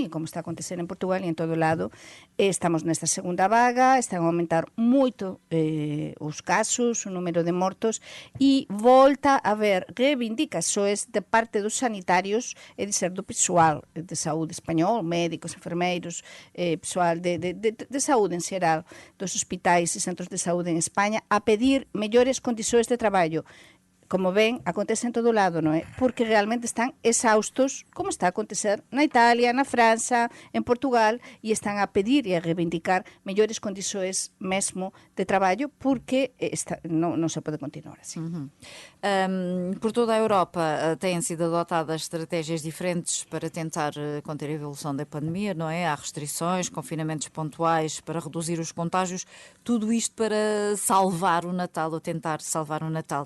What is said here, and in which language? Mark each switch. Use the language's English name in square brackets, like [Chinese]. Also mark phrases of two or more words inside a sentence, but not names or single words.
[Galician] como está a acontecer en Portugal e en todo lado, estamos nesta segunda vaga, están a aumentar moito os casos, o número de mortos, e volta a haber reivindicações de parte dos sanitarios, é dizer, do pessoal de saúde español, médicos, enfermeiros, pessoal de saúde en xeral, dos hospitais e centros de saúde en España, a pedir mellores condições de traballo. Como ven, acontece en todo lado, non é? Porque realmente están exaustos, como está a acontecer na Italia, na França, en Portugal, e están a pedir e a reivindicar mellores condições mesmo de traballo, porque non se pode continuar assim. [Portuguese] Por toda a Europa têm sido adotadas estratégias diferentes para tentar conter a evolução da pandemia, não é? Há restrições, confinamentos pontuais para reduzir os contágios, tudo isto para salvar o Natal, ou tentar salvar o Natal.